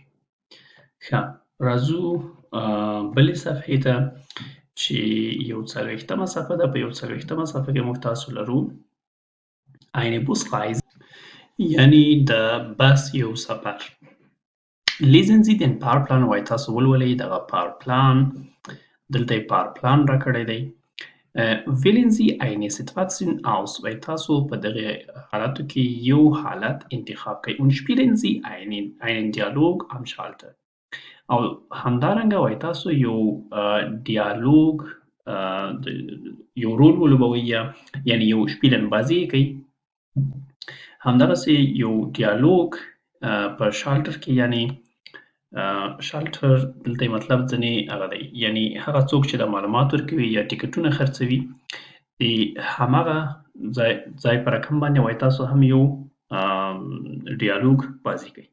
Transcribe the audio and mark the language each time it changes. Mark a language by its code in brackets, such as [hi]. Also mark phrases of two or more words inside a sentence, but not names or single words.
[ps] ښه راځو بلې صفحې ته چې یو 40مه صفحه ده. په یو 40مه صفحه کې موږ تاسو لرو [de] eine Busreise [ps] یعنی د بس یو سفر. [de] lesen Sie den Fahrplan [ps] وایي تاسو ولولئ دغه پارپلان، دلته یې پارپلان راکړی دی. [de] wählen Sie eine Situation aus [ps] وایي تاسو په دغه حالاتو کې یو حالت انتخاب کړئ [de] und spielen Sie einen Dialog am Schalter [ps] او همدارنګه وایي تاسو یو ډیالوګ یو رول ولوبوئ یعنې یو شپیلن بازي یې کوي. همدغسې یو ډیالوګ په شالټر کې یعنې شالټر دلته یې مطلب ځینې هغه دی یعنې هغه څوک چې د معلومات ورکوي یا ټکټونه خرڅوي د همغه ځای په رقم باندې وایي تاسو هم یو ډیالوګ بازي کوي.